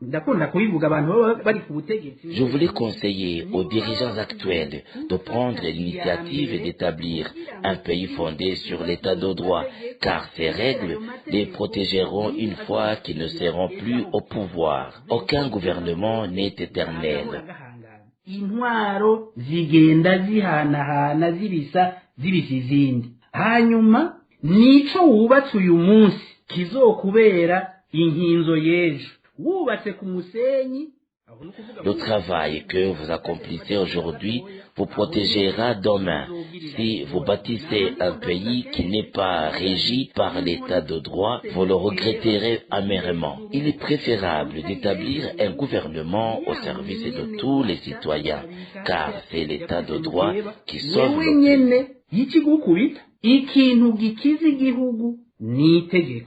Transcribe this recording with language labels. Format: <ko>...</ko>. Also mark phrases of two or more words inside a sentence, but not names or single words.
<fr>Je voulais conseiller aux dirigeants actuels de prendre l'initiative d'établir un pays fondé sur l'état de droit, car ces règles les protégeront une fois qu'ils ne seront plus au pouvoir. Aucun gouvernement n'est éternel.</fr> <rn>Intwaro zigenda zihanahana zibisa izindi hanyuma nico wubatse uyu munsi kizokubera inkinzo y'ejo wubatse ku musenyi.</rn> <fr>Le travail que vous accomplissez aujourd'hui vous protégera demain. Si vous bâtissez un pays qui n'est pas régi par l'état de droit, vous le regretterez amèrement. Il est préférable d'établir un gouvernement au service de tous les citoyens, car c'est l'état de droit qui sauve le pays.</fr>